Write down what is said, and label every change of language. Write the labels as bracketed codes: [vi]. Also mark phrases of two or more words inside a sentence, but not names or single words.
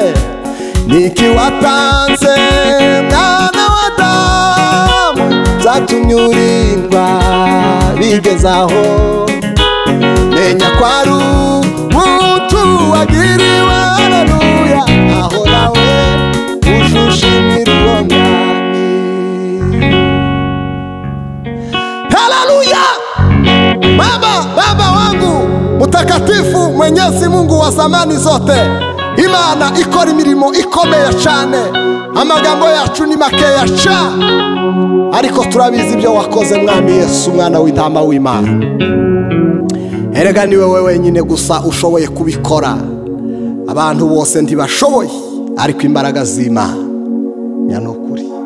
[rw] Niki watanze Mwana wa Adamu zatumye urindwa bigezaho, menya ko ari ubuntu wagiriwe haleluya, aho nawe ujushimira uwo mwami haleluya. [sw] Baba wangu mutakatifu, Mwenyezi Mungu wa zamani zote, [rw] Imana ikora imirimo ikomeye cyane, amagambo yacu ni makeya cyane, ariko turabizi ibyo wakoze mwami Yesu mwana w'intama w'Imana. Erega ni wewe wenyine gusa ushoboye kubikora, abantu bose ntibashoboye, ariko imbaraga z'Imana nyanukuri.